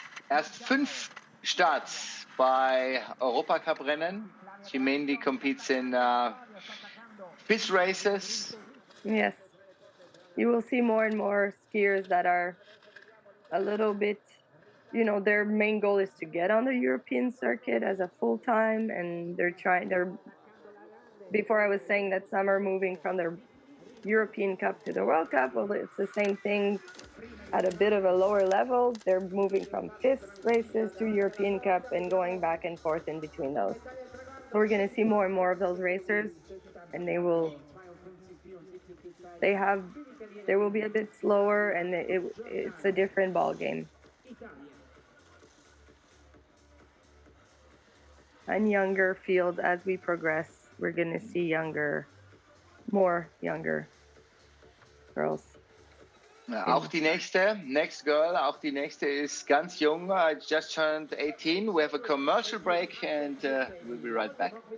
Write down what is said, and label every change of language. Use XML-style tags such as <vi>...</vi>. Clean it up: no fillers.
<de>Erst 5 Starts bei Europacup-Rennen.</de> <en>She mainly competes in piste races. Yes. You will see more and more skiers that are a little bit, you know, their main goal is to get on the European circuit as a full-time, and before I was saying that some are moving from their European Cup to the World Cup. Well, it's the same thing at a bit of a lower level. They're moving from FIS races to European Cup and going back and forth in between those. So we're going to see more and more of those racers, and they will be a bit slower, and it's a different ball game. And younger field as we progress. We're going to see more younger girls.</en> <de>Auch die</de> <en>next girl,</en> <de>auch die nächste ist ganz jung,</de> <en>just turned 18. We have a commercial break and we'll be right back.</en>